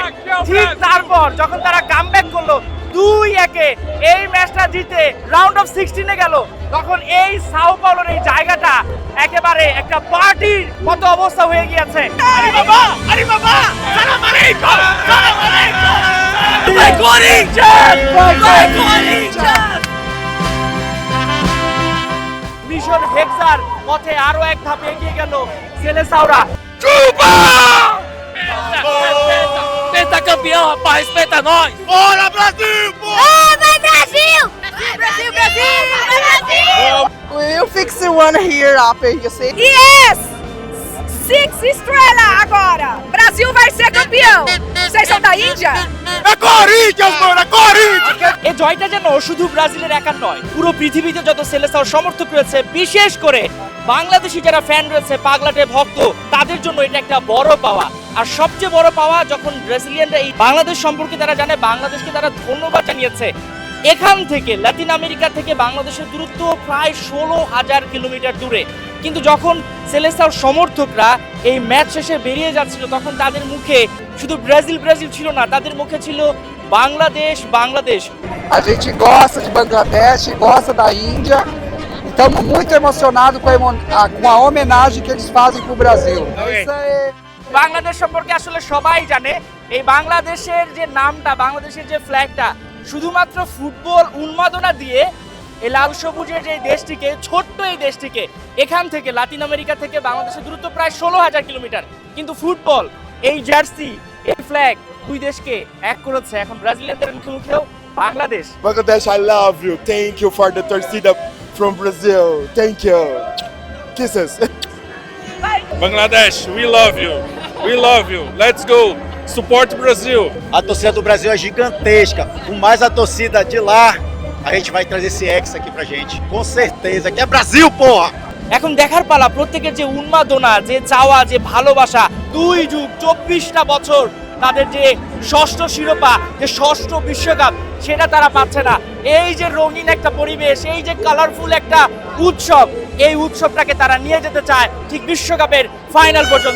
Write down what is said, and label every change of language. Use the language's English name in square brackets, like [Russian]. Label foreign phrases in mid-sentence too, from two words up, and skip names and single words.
[Bangla] ঠিক তারপর যখন তারা কামব্যাক করলো 2-1 এই ম্যাচটা জিতে [English] round of 16 [Bangla] গেল, তখন এই সাও পাওলোর এই জায়গাটা একেবারে একটা পার্টির মতো অবস্থা হয়ে গিয়েছে। আরে বাবা, আরে বাবা, [Arabic] سلام عليكم, سلام عليكم, [English] my Corinthians, my Corinthians। [Bangla] মিশন হেক্সার পথে আরো এক ধাপ এগিয়ে গেল সেলেসাওরা। [Portuguese] Chupa! Pentacampeão, rapaz, respeita nós! Bora, Brasil! Oh, vai Brasil! Brasil, Brasil, vai Brasil! [English] Will you fix the one here up, you see? [Portuguese] Yes! 6 estrelas agora! Brasil vai ser campeão! Vocês são da Índia? É Corinthians, mano! É Corinthians! [Bangla] এই জয়টা যেন শুধু ব্রাজিলের একার নয়, পুরো পৃথিবীতে যত সেলেসাওর সমর্থক রয়েছে, বিশেষ করে বাংলাদেশি যারা ফ্যান রয়েছে, পাগলাটে ভক্ত, তাদের জন্য এটা একটা বড় পাওয়া। আর সবচেয়ে বড় পাওয়া যখন ব্রাজিলিয়ানরা এই বাংলাদেশ সম্পর্কে তারা জানে, বাংলাদেশকে তারা ধন্যবাদ জানিয়েছে। এখান থেকে লাতিন আমেরিকা থেকে বাংলাদেশের দূরত্ব প্রায় 16,000 কিলোমিটার দূরে, কিন্তু যখন সেলেসাওর সমর্থকরা এই ম্যাচ শেষে বেরিয়ে যাচ্ছিল, তখন তাদের মুখে শুধু ব্রাজিল ব্রাজিল ছিল না, তাদের মুখে ছিল বাংলাদেশ বাংলাদেশ। [Portuguese] A gente gosta de Bangladesh, gosta da Índia. Estamos muito emocionados com a homenagem que eles fazem para o Brasil. Isso é... [Bangla] বাংলাদেশ সম্পর্কে আসলে সবাই জানে, এই বাংলাদেশের যে নামটা, বাংলাদেশের যে ফ্ল্যাগটা, শুধুমাত্র ফুটবল উন্মাদনা দিয়ে এই লাল সবুজের যে দেশটিকে, ছোট্ট এই দেশটিকে, এখান থেকে লাতিন আমেরিকা থেকে বাংলাদেশের দূরত্ব প্রায় 16,000 কিলোমিটার, কিন্তু ফুটবল, এই জার্সি, এই ফ্ল্যাগ দুই দেশকে এক করেছে। এখন ব্রাজিলিয়ানদের মুখে মুখেও বাংলাদেশ। [English] Bangladesh, I love you. Thank you for the torcida from Brazil. Thank you. Kisses. Bangladesh, we love you. We love you. Let's go. Support Brazil. [Portuguese] A torcida do Brasil é gigantesca. Com mais a torcida de lá, a gente vai trazer esse ex aqui pra gente. Com certeza. Que é Brasil, porra! [Bangla] এখন দেখার পালা প্রত্যেকের যে উন্মাদনা, যে চাওয়া, যে ভালোবাসা, 2 যুগ 24টা বছর তাদের যে ষষ্ঠ শিরোপা, যে ষষ্ঠ বিশ্বকাপ, সেটা তারা পাচ্ছে না। এই যে রঙিন একটা পরিবেশ, এই যে কালারফুল একটা উৎসব, এই উৎসবটাকে তারা নিয়ে যেতে চায় ঠিক বিশ্বকাপের ফাইনাল পর্যন্ত।